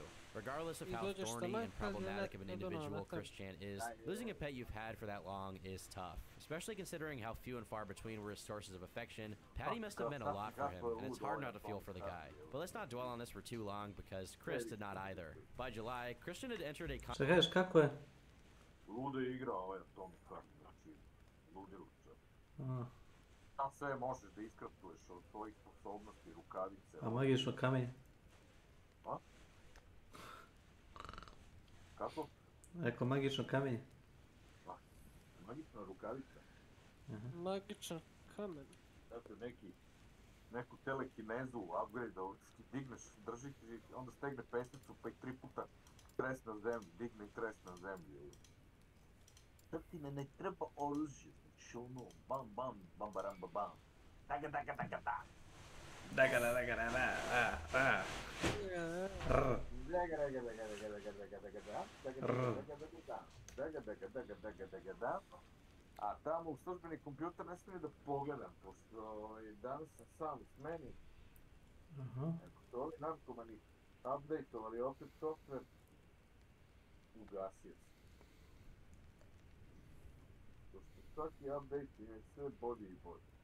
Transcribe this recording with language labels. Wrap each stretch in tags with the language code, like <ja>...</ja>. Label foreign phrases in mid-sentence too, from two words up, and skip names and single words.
<en>Regardless of how thorny and problematic of an individual Chris Chan is, losing a pet you've had for that long is tough, especially considering how few and far between were his sources of affection. Patty must have meant a lot for him, and it's hard not to feel for the guy. But let's not dwell on this for too long, because Chris did not either. By July, Christian had entered a</en> <sr>Čekaj, kako je? Luda igra ovaj Atomic Heart, znači, ludiluća. A. Šta sve možeš da iskraftuješ od tvojih sposobnosti, rukavice... A magično kamenje? A? Kako? Eko magično kamenje. Magična rukavica. Magičan kamen. Dakle, neku telekinezu, upgrade, da ti digneš, drži ti, onda stegne pesnicu, pa ih 3 puta tres na zemlji, digne i tres na zemlji. Sad ti ne treba oružje, znači ono, bam bam, bam baram bam. Daga daga daga da. Daga daga daga da, da. Daga daga daga daga daga daga daga da. Daga daga daga daga daga da. A tamo u službeni kompjuter ne smijem da pogledam, pošto danas sam sam u smeni. Ako su ovi narkomani update-ovali opet software, ugasio se. Pošto svaki update je sve bolji i bolji.</sr>